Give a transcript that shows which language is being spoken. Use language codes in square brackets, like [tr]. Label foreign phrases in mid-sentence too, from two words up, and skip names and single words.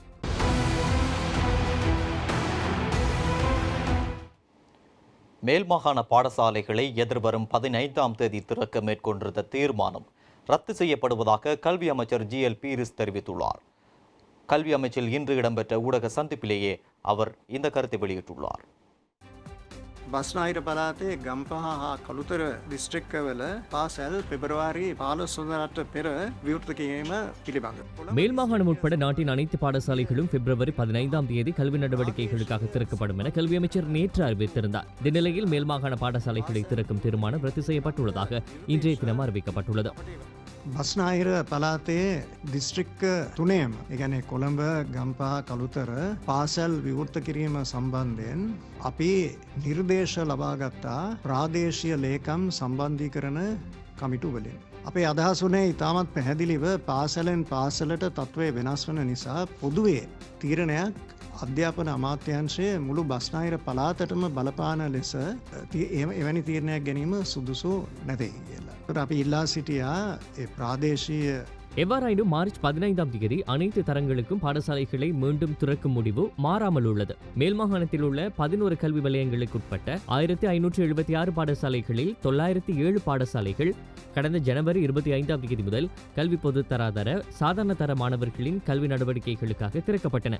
[ta] மேல் மாகாண பாடசாலைகளை எதிர்வரும் 15ஆம் தேதி திறக்க மேற்கொண்டிருந்த தீர்மானம் ரத்து செய்யப்படுவதாக கல்வி அமைச்சர் GL பீரிஸ் தெரிவித்துள்ளார். கல்வி அமைச்சில் இன்று இடம்பெற்ற ஊடக சந்திப்பிலேயே அவர் இந்த கருத்தை வெளியிட்டுள்ளார். [si] බස්නාහිර පළාතේ ගම්පහ හා කළුතර දිස්ත්‍රික්කවල පාසල් පෙබරවාරි 15 වනට පෙර විවෘත කිරීම පිළිබඳ. [ta] மேல் மாகாணம் உட்பட நாட்டின் அனைத்து பாடசாலைகளும் பிப்ரவரி 15ஆம் தேதி கல்வி நடவடிக்கைகளுக்காக திறக்கப்படும் என கல்வி அமைச்சர் நேற்று அறிவித்திருந்தார். இந்த நிலையில் மேல் மாகாண பாடசாலைகளை திறக்கும் தீர்மானம் ரத்து செய்யப்பட்டுள்ளதாக இன்றைய தினம் அறிவிக்கப்பட்டுள்ளது. [si] බස්නාහිර පළාතේ දිස්ත්‍රික්ක තුනේම එකනේ කොළඹ ගම්පහ කළුතර පාසල් විවෘත කිරීම සම්බන්ධයෙන් අපි නිර්දේශ ලබාගත්තා ප්‍රාදේශීය ලේකම් සම්බන්ධීකරණ කමිටු වලින්. අපේ අදහස් වුණේ ඉතාමත් පැහැදිලිව පාසලෙන් පාසලට තත්ත්වය වෙනස් වන නිසා පොදුවේ තීරණයක් අධ්‍යාපන අමාත්‍යංශය මුළු බස්නාහිර පළාතටම බලපාන ලෙස එවැනි තීරණයක් ගැනීම සුදුසු නැතේ කියලා. අපි ඉල්ලා සිටියා ඒ ප්‍රාදේශීය [ta] எவ்வாறாயினும் மார்ச் 15ஆம் தேதி அனைத்து தரங்களுக்கும் பாடசாலைகளை மீண்டும் திறக்கும் முடிவு மாறாமல் உள்ளது. மேல் மாகாணத்தில் உள்ள 11 கல்வி வலயங்களுக்கு உட்பட்ட 1576 பாடசாலைகளில் 907 பாடசாலைகள் கடந்த ஜனவரி 25ஆம் தேதி முதல் கல்வி பொது தராதர சாதாரண தர மாணவர்களின் கல்வி நடவடிக்கைகளுக்காக திறக்கப்பட்டன.